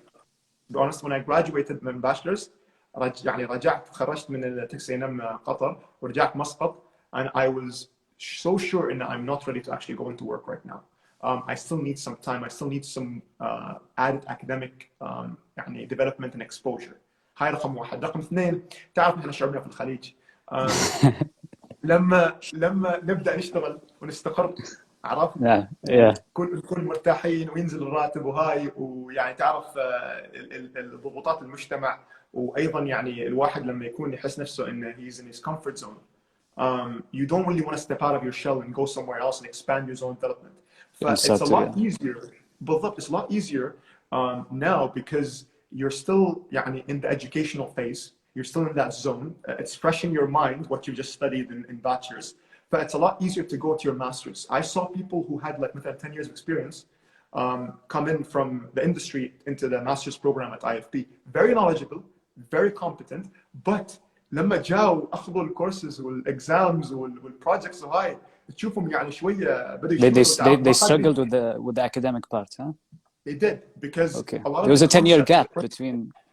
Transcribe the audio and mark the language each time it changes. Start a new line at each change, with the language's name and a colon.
English: To be honest, when I graduated from bachelor's,
Arabic: يعني رجعت خرجت من تكسينم قطر ورجعت مسقط,
English: and I was so sure in that I'm not ready to actually go into work right now. I still need some time. I still need some added academic يعني development and exposure.
Arabic: هاي رقم واحد. رقم اثنين, تعرف احنا شعبنا في الخليج لما نبدا نشتغل ونستقر, عرفت؟ نكون مرتاحين وينزل الراتب وهاي, ويعني تعرف ضغوطات المجتمع, وايضا يعني الواحد لما يكون يحس نفسه انه
English: he's in his comfort zone, you don't really want to step out of your shell and go somewhere else and expand your zone development. It's a lot easier.
Arabic: بالضبط,
English: it's a lot easier now because you're still يعني in the educational phase. You're still in that zone. It's fresh in your mind what you just studied in bachelor's. But it's a lot easier to go to your master's. I saw people who had like 10 years of experience come in from the industry into the master's program at IFP. Very knowledgeable, very competent, but
Arabic: لما جاوا أخذوا الكورسز والexams والprojects وهاي, تشوفهم يعني شوية بدوا يشتغلوا.
English: They struggled with the academic part, huh? They did, because a lot of there was a 10-year gap between.